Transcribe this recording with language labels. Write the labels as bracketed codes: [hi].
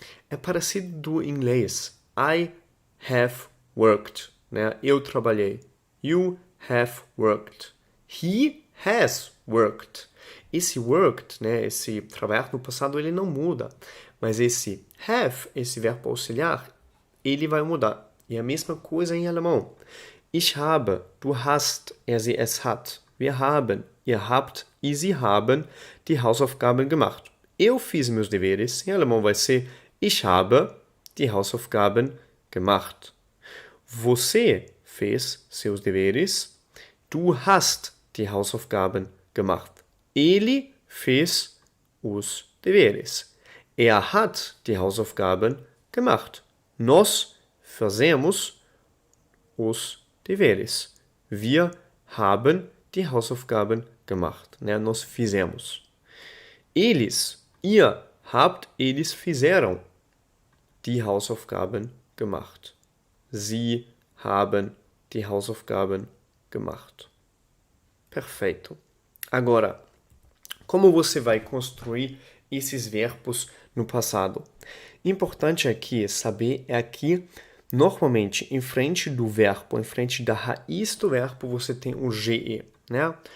[pt] É parecido do inglês. [en] I have worked, [pt] né? Eu trabalhei. [en] You have worked. He has worked. [pt] Esse worked, né, esse trabalhar no passado, ele não muda. Mas esse have, esse verbo auxiliar, ele vai mudar. E a mesma coisa em alemão. [de] Ich habe, du hast, er, sie, es hat. Wir haben, ihr habt e sie haben die Hausaufgaben gemacht. [pt] Eu fiz meus deveres. Em alemão vai ser [de] ich habe die Hausaufgaben gemacht. [pt] Você fez seus deveres. [de] Du hast die Hausaufgaben gemacht. [pt] Ele fez os deveres. [de] Er hat die Hausaufgaben gemacht. [pt] Nós fazemos os deveres. [de] Wir haben die Hausaufgaben gemacht. Né? [pt] Nós fizemos. Eles, [de] ihr habt, [pt] eles fizeram [de] die Hausaufgaben gemacht. Sie haben die Hausaufgaben gemacht. [pt] Perfeito. Agora, como você vai construir esses verbos no passado? Importante aqui saber é que, normalmente, em frente do verbo, em frente da raiz do verbo, você tem o GE, né?